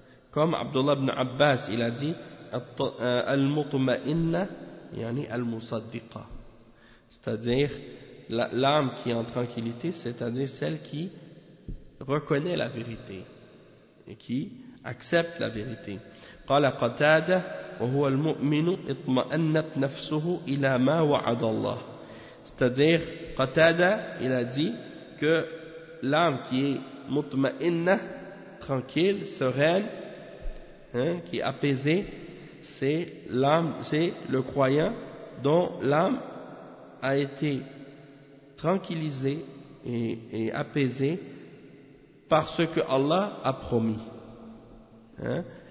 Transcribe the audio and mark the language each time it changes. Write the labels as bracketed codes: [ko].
[fr] Comme Abdullah ibn Abbas, il a dit [ar] Al-mutma'inna, yani al-musaddiqa. [fr] C'est-à-dire, l'âme qui est en tranquillité, c'est-à-dire celle qui reconnaît la vérité et qui accepte la vérité. [ar] قال قتادة وهو المؤمن اطمأنت نفسه إلى ما وعد الله. [fr] C'est-à-dire, Qatada, il a dit que l'âme qui est mutma'inna, tranquille, sereine, hein, qui est apaisée, c'est l'âme, c'est le croyant dont l'âme a été tranquillisée et apaisée par ce que Allah a promis. Hein?